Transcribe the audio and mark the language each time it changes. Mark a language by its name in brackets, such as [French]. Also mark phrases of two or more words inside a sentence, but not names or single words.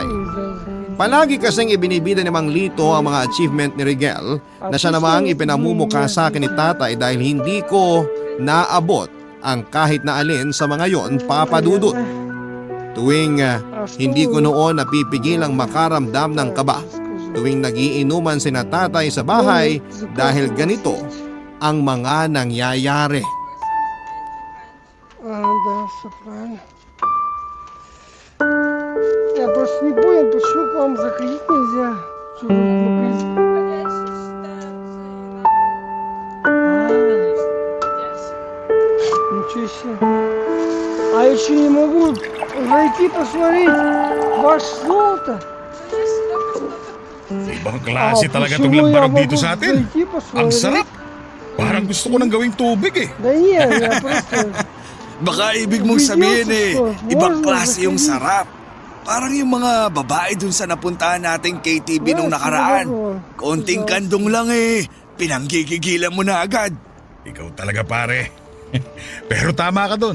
[Filipino] Palagi kasing ibinibida ni Mang Lito ang mga achievement ni Rigel na siya namang ipinamumukha sa akin ni tatay dahil hindi ko naabot ang kahit na alin sa mga yon, papadudot. Tuwing hindi ko noon napipigilang makaramdam ng kaba tuwing nagiinuman sina tatay sa bahay dahil ganito ang mga nangyayari. [Russian] Я просто не понял, почему к вам заходить нельзя. Что вы в магазин? Ничего себе. А я еще не могу зайти посмотреть ваш золото. [Filipino] Ibang klase talaga itong lambarog dito sa atin. Ang sarap. Parang gusto ko nang gawing tubig eh. [Russian] Да нет, я просто... [Filipino] Baka ibig mong sabihin ibang klase yung sarap. Parang yung mga babae dun sa napuntahan nating KTV nung nakaraan. Konting kandong lang pinanggigigilan mo na agad. Ikaw talaga pare. Pero tama ka dun.